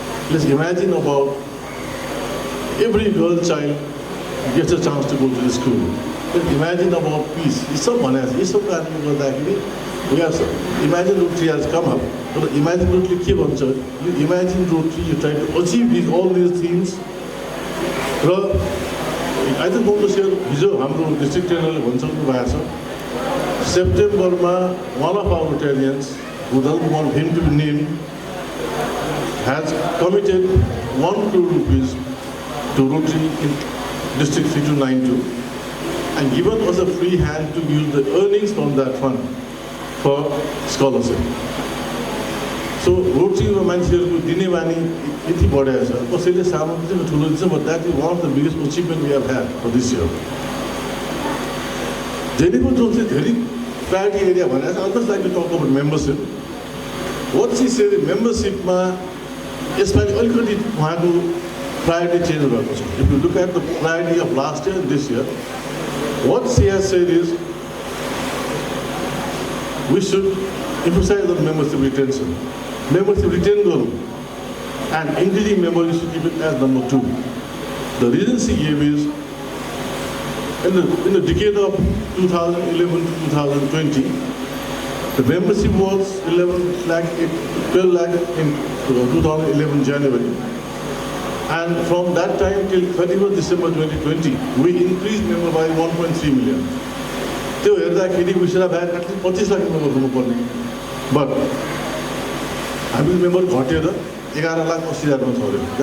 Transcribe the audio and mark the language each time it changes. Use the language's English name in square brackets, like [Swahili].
[English] Let's imagine about every girl child gets a chance to go to the school. Let's imagine about peace. It's so honest. It's so we have Imagine Rotary has come up. But Imagine Rotary [Nepali] के भन्छ? [English] You imagine Rotary, you try to achieve all these things. I just want to share [Nepali] हिजो हाम्रो district ट्रेनरले भनिसक्नु भएको छ. [English] सेप्टेम्बरमा one of our Rotarians, who doesn't want him to be named, has committed 1 crore rupees to Rotary in District 3292 and given us a free hand to use the earnings from that fund for scholarship. [Nepali] So Rotary मान्छेहरुको दिने बानी यति बढेको छ. कसैले सामग्री चाहिँ ठुलो दिन्छ, [English] but that is one of the biggest achievement we have had for this year. [Nepali] जेनेको जुन चाहिँ धेरै प्रायोरिटी एरिया भनेको छ, [English] I just like to talk about membership. What she said, [Nepali] membershipमा यसपालि अलिकति उहाँको प्रायोरिटी चेन्ज भएको छ. [English] If you look at the priority of last year and this year, what she has said is we should emphasize on membership retention. Membership retention and increasing members should keep it as number 2. The reason she gave is in the decade of 2011 to 2020, the membership was 12 lakh in 2011 January. And from that time till 31st December 2020, we increased member by 1.3 million. [Nepali] त्यो हेर्दाखेरि [English] we should have had at least 25 [Nepali] lakh member हुनुपर्ने. But हामी member घटेर 11,80,000 छोड्यो.